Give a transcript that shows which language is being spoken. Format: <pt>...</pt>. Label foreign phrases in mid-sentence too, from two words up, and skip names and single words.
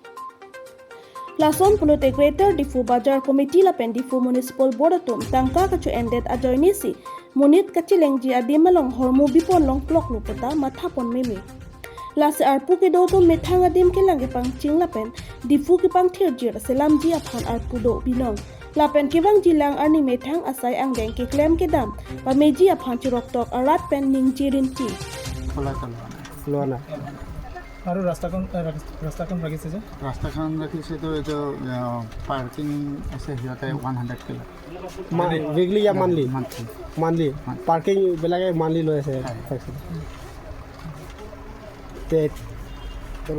<mjw>Lason pulote Greater Difu Bajar Committee Lapen Difu Municipal Board atum tangka kachu endet ajoinisi munit kachilengji adimalong hormu bipon long plok lupata mathapon meme lase arpu ke do to methang adim ke lange pang ching lapen Difu ki pang thirjir selam ji aphan arpu do binong lapen kibang jilang arni methang asai anggeng ke klem ke dam pa meji aphan chirok tok arat pen ningjirin ti লোনা</mjw> <as>আৰু ৰাস্তাখন ৰাখিছে যে ৰাস্তাখন ৰাখিছে তো এইটো পাৰ্কিং আছে সিহঁতে 100 কিলো</as> <en>weekly या monthly মান্থলি</en> <as>পাৰ্কিং বেলাগে মান্থলি লৈ আছে তে চলো</as>